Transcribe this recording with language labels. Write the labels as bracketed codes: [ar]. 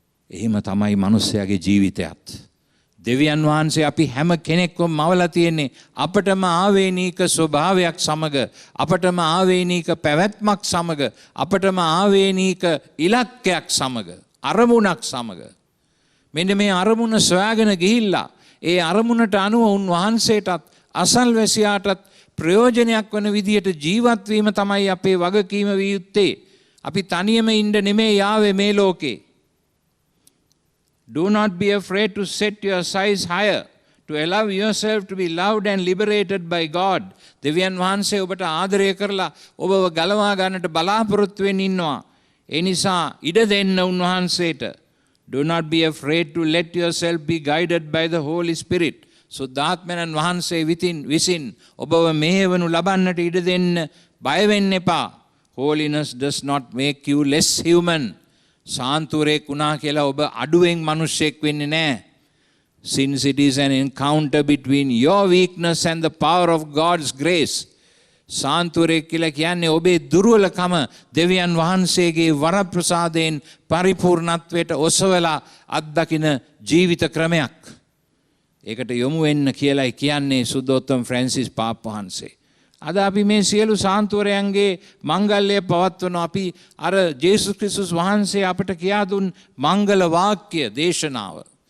[si] එහෙම තමයි මිනිස්යාගේ ජීවිතයත්. දෙවියන් වහන්සේ අපි හැම කෙනෙක්වම මවලා තියෙන්නේ අපටම ආවේනික ස්වභාවයක් සමග, අපටම ආවේනික පැවැත්මක් සමග, අපටම ආවේනික ඉලක්කයක් සමග, අරමුණක් සමග. මෙන්න මේ අරමුණ සොයාගෙන ගිහිල්ලා ඒ අරමුණට අනුව උන්වහන්සේටත් අසල්වැසියාටත් ප්‍රයෝජනයක් වන විදියට ජීවත් වීම තමයි අපේ වගකීම විය යුත්තේ. අපි තනියම ඉන්න නෙමෙයි ආවේ මේ ලෝකේ. [en] Do not be afraid to set your sights higher, to allow yourself to be loved and liberated by God. [si] දෙවියන් වහන්සේ ඔබට ආදරය කරලා ඔබව ගලවා ගන්නට බලාපොරොත්තු වෙමින් ඉන්නවා. ඒ නිසා ඉඩ දෙන්න උන්වහන්සේට. [en] Do not be afraid to let yourself be guided by the Holy Spirit. [si] සුද්ධාත්මයන් වහන්සේ විසින් ඔබව මෙහෙවනු ලබන්නට ඉඩ දෙන්න බය වෙන්න එපා. [en] Holiness does not make you less human. [si] සාන්තුරෙක් වුණා කියලා ඔබ අඩුවෙන් මිනිසෙක් වෙන්නේ නැහැ. [en] Since it is an encounter between your weakness and the power of God's grace. [si] සාන්තුරෙක් කියලා කියන්නේ ඔබේ දුර්වලකම දෙවියන් වහන්සේගේ වරප්‍රසාදයෙන් පරිපූර්ණත්වයට ඔසවලා අත්දකින ජීවිත ක්‍රමයක්. ඒකට යොමු වෙන්න කියලායි කියන්නේ සුද්ධෝත්තම ෆ්‍රැන්සිස් පාප් වහන්සේ. අද අපි මේ සියලු සාන්තුවරයන්ගේ මංගල්‍ය පවත්වන අපි අර ජේසුස් ක්‍රිස්තුස් වහන්සේ අපට කියා දුන් මංගල වාක්‍ය දේශනාව.